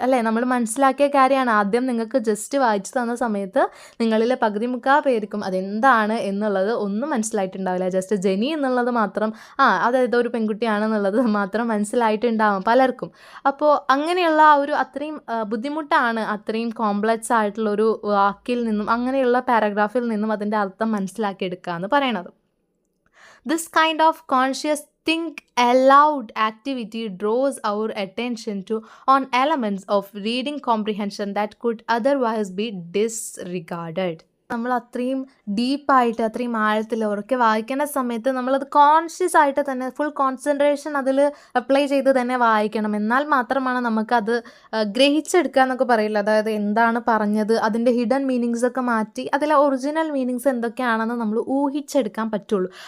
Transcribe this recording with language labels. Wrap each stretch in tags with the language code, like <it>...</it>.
<ml>അല്ലേ, നമ്മൾ മനസ്സിലാക്കിയ കാര്യമാണ്. ആദ്യം നിങ്ങൾക്ക് ജസ്റ്റ് വായിച്ചു തന്ന സമയത്ത് നിങ്ങളിൽ പകുതി മുക്കാൽ പേർക്കും അതെന്താണ് എന്നുള്ളത് ഒന്നും മനസ്സിലായിട്ടുണ്ടാവില്ല. ജസ്റ്റ് ജെനി എന്നുള്ളത് മാത്രം, അതായത് ഒരു പെൺകുട്ടിയാണെന്നുള്ളത് മാത്രം മനസ്സിലായിട്ടുണ്ടാവും പലർക്കും. അപ്പോൾ അങ്ങനെയുള്ള ആ ഒരു അത്രയും ബുദ്ധിമുട്ടാണ്, അത്രയും കോംപ്ലക്സ് ആയിട്ടുള്ളൊരു വാക്കിൽ നിന്നും അങ്ങനെയുള്ള പാരഗ്രാഫിൽ നിന്നും അതിൻ്റെ അർത്ഥം മനസ്സിലാക്കിയെടുക്കുക എന്ന് പറയണത്.</ml> <en>This kind of conscious think aloud activity draws our attention to on elements of reading comprehension that could otherwise be disregarded.</en> <ml>നമ്മൾ അത്രയും ഡീപ്പായിട്ട് അത്രയും ആഴത്തിൽ ഉറക്കെ വായിക്കുന്ന സമയത്ത് നമ്മളത് കോൺഷ്യസ് ആയിട്ട് തന്നെ ഫുൾ കോൺസെൻട്രേഷൻ അതിൽ അപ്ലൈ ചെയ്ത് തന്നെ വായിക്കണം. എന്നാൽ മാത്രമാണ് നമുക്കത് ഗ്രഹിച്ചെടുക്കുക എന്നൊക്കെ പറയില്ല. അതായത് എന്താണ് പറഞ്ഞത്, അതിൻ്റെ ഹിഡൻ മീനിങ്സ് ഒക്കെ മാറ്റി അതിലെ ഒറിജിനൽ മീനിങ്സ് എന്തൊക്കെയാണെന്ന് നമ്മൾ ഊഹിച്ചെടുക്കാൻ പറ്റുള്ളൂ.</ml>